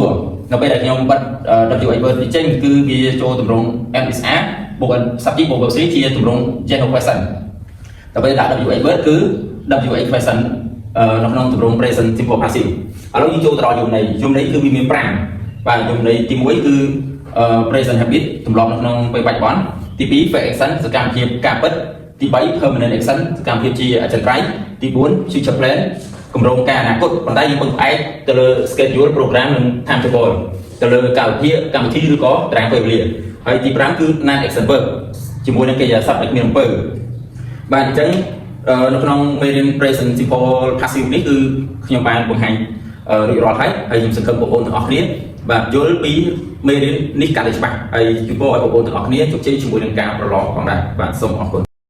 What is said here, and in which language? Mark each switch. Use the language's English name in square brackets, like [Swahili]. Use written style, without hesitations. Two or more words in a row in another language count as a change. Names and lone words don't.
[Khmer] រនៅពេលដែលខ្ញុំបិទ [English] WH verb [Khmer] នេះចេញគឺវាចូលទម្រង់ MSR បូក subject បូក verb 3ជាទម្រង់ [English] general question [Khmer] ដល់ពេលដាក់ [English] WH verb [Khmer] គឺ [English] WH question [Khmer] នៅក្នុងទម្រង់ [English] present simple passive [Khmer] ឥឡូវយើងចូលទៅដល់យមន័យគឺវាមាន5បាទយមន័យទី1គឺ [English] present habit [Khmer] ទម្លាប់នៅក្នុងពេលបច្ចុប្បន្នទី2 [English] fake action [Khmer] សកម្មភាពការពិតទី3 [English] permanent action [Khmer] សកម្មភាពជាអចិន្ត្រៃយ៍ទី4 [English] future plan [Khmer] គម្រោង ការអនាគតប៉ុន្តែយើងពឹងផ្អែកទៅលើ [English] schedule program [Khmer] និង timetable ទៅលើកាលវិភាគកម្មវិធីឬក៏តារាងពេលវេលាហើយទី5គឺ [English] non action verb [Khmer] ជាមួយនឹងកិរិយាសព្ទដែលគ្មានអំពើបាទអញ្ចឹងនៅក្នុងមេរៀន [English] present simple passive [Khmer] នេះគឺខ្ញុំបានបង្ហាញរួចរាល់ហើយខ្ញុំសង្ឃឹមបងប្អូនទាំងអស់គ្នាបាទយល់ពីមេរៀននេះកាន់តែច្បាស់ហើយជូនពរឲ្យបងប្អូនទាំងអស់គ្នាជោគជ័យជាមួយនឹងការប្រឡងផងដែរបាទសូមអរគុណ